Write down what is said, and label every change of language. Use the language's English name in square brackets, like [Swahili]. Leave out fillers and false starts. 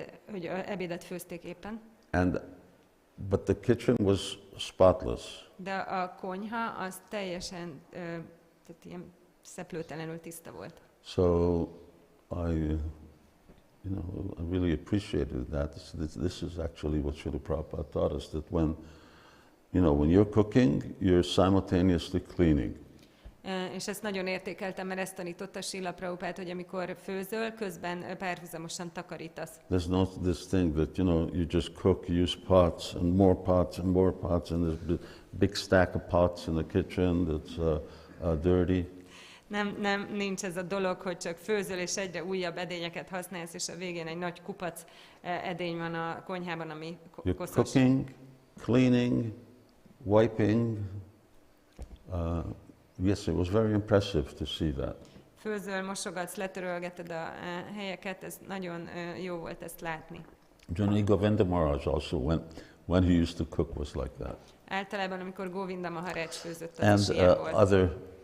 [Hungarian] Hogy ebédet főzték éppen. [English] But the kitchen was spotless. [Hungarian] De a konyha az teljesen tehát ilyen szeplőtelenül tiszta volt. [English] So I really appreciated that. This is actually what Srila Prabhupada taught us, that when you're cooking, you're simultaneously cleaning. [Hungarian] És ezt nagyon értékeltem, mert ezt tanította Srila Prabhupada, hogy amikor főzöl, közben párhuzamosan takarítasz. [English] There's no this thing that, you just cook, you use pots and more pots and more pots, and there's a big stack of pots in the kitchen that's dirty. [Hungarian] Nincs ez a dolog, hogy csak főzöl, és egyre újabb edényeket használsz, és a végén egy nagy kupac edény van a konyhában, ami koszos. [English] You're cooking, cleaning, wiping. Yes, it was very impressive to see that. [Hungarian] Főzöl, mosogatsz, letörölgeted a helyeket, ez nagyon jó volt ezt látni. [English] Generally, Govinda Maharaj also, when he used to cook, was like that. [Hungarian] Általában, amikor Govinda Maharaj főzött, az is ilyen volt.